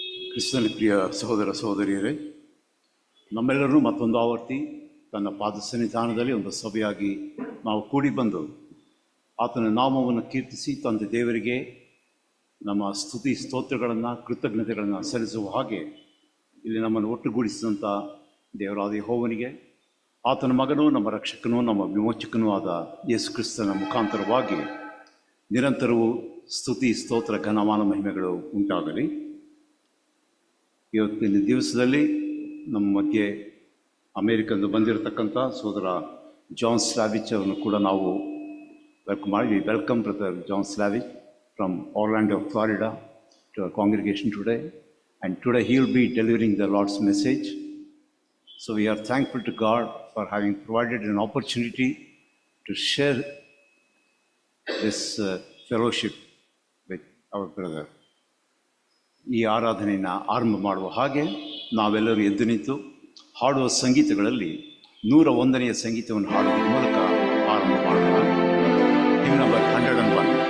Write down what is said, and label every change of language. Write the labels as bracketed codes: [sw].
[kn] ಕ್ರಿಸ್ತನ ಪ್ರಿಯ ಸಹೋದರ ಸಹೋದರಿಯರೇ, ನಮ್ಮೆಲ್ಲರೂ ಮತ್ತೊಂದು ಆವರ್ತಿ ತನ್ನ ಪಾದ ಸನ್ನಿಧಾನದಲ್ಲಿ ಒಂದು ಸಭೆಯಾಗಿ ನಾವು ಕೂಡಿ ಬಂದು ಆತನ ನಾಮವನ್ನು ಕೀರ್ತಿಸಿ ತಂದೆ ದೇವರಿಗೆ ನಮ್ಮ ಸ್ತುತಿ ಸ್ತೋತ್ರಗಳನ್ನು ಕೃತಜ್ಞತೆಗಳನ್ನು ಸಲ್ಲಿಸುವ ಹಾಗೆ ಇಲ್ಲಿ ನಮ್ಮನ್ನು ಒಟ್ಟುಗೂಡಿಸಿದಂಥ ದೇವರಾದ ಯೆಹೋವನಿಗೆ, ಆತನ ಮಗನೂ ನಮ್ಮ ರಕ್ಷಕನೂ ನಮ್ಮ ವಿಮೋಚಕನೂ ಆದ ಯೇಸು ಕ್ರಿಸ್ತನ ಮುಖಾಂತರವಾಗಿ ನಿರಂತರವೂ ಸ್ತುತಿ ಸ್ತೋತ್ರ ಘನಮಾನ ಮಹಿಮೆಗಳು ಉಂಟಾಗಲಿ. ಇವತ್ತಿನ ದಿವಸದಲ್ಲಿ ನಮ್ಮ ಮಧ್ಯೆ ಅಮೇರಿಕಂದು ಬಂದಿರತಕ್ಕಂಥ ಸೋದರ ಜಾನ್ ಸ್ಲಾವಿಚ್ ಅವರನ್ನು ಕೂಡ ನಾವು ವೆಲ್ಕಮ್ ಮಾಡಿ. [en] Welcome brother John Slavich from Orlando, Florida to our congregation today, and today he will be delivering the Lord's message. So we are thankful to God for having provided an opportunity to share this fellowship with our brother. [kn] ಈ ಆರಾಧನೆಯನ್ನು ಆರಂಭ ಮಾಡುವ ಹಾಗೆ ನಾವೆಲ್ಲರೂ ಎದ್ದು ನಿಂತು ಹಾಡುವ ಸಂಗೀತಗಳಲ್ಲಿ 101ನೇ ಸಂಗೀತವನ್ನು ಹಾಡುವ ಮೂಲಕ ಆರಂಭ ಮಾಡೋಣ. [en] Hymn number 101.